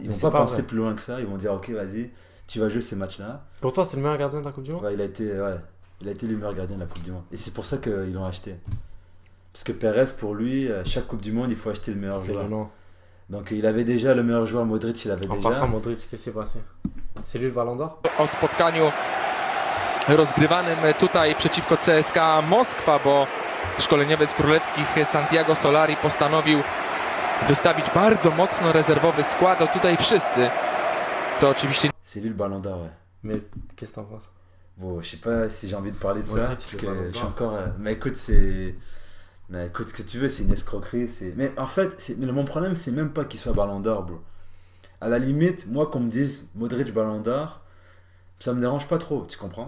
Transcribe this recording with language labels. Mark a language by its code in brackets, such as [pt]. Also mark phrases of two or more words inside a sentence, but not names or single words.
[fr] Ils vont pas penser plus loin que ça. Ils vont dire, ok, vas-y, tu vas jouer ces matchs-là. Courtois, c'était le meilleur gardien de la Coupe du Monde? Ouais, il a été le meilleur gardien de la Coupe du Monde. Et c'est pour ça qu'ils l'ont acheté. Parce que Pérez, pour lui, chaque Coupe du Monde, il faut acheter le meilleur joueur. Donc il avait déjà le meilleur joueur, Modric, il avait déjà. En passant, Modric, qu'est-ce qui s'est passé? C'est lui le Ballon d'Or? [pl] O spotkaniu rozgrywanym tutaj przeciwko CSKA Moskwa, bo szkoleniowiec królewskich Santiago Solari postanowił wystawić bardzo mocno rezerwowy skład. Tutaj wszyscy, co oczywiście... [fr] C'est lui le Ballon d'Or, ouais. Mais qu'est-ce que t'en penses? Bon, je sais pas si j'ai envie de parler de ça, Modric, parce le que Ballon je suis d'Or. encore... Mais écoute, c'est... Mais écoute, ce que tu veux, c'est une escroquerie. Mais en fait, mon problème, c'est même pas qu'il soit Ballon d'Or, bro. À la limite, moi, qu'on me dise Modric Ballon d'Or, ça me dérange pas trop, tu comprends?